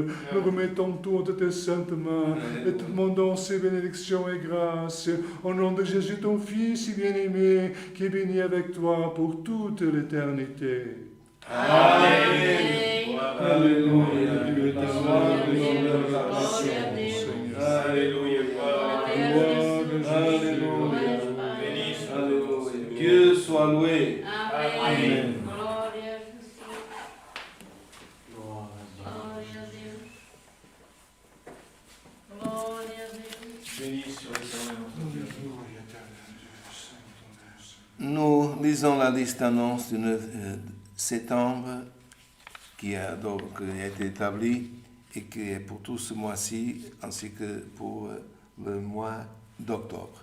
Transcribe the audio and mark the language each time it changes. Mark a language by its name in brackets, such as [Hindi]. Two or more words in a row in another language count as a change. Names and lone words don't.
[French] Nous remettons toutes tes saintes mains et te demandons ces bénédictions et grâces au nom de Jésus, ton Fils si bien-aimé, qui est béni avec toi pour toute l'éternité. Amen. Alléluia. Dieu est à toi, Alléluia. Alléluia. Béni soit Alléluia. Dieu soit loué. [Portuguese] Amen. Glória a Jesus. Glória a Deus. Glória a Deus. [French] Béni soit l'éternel notre Dieu. Nous lisons la liste d'annonces du 9 septembre qui a donc été établie et qui est pour tout ce mois-ci ainsi que pour le mois d'octobre.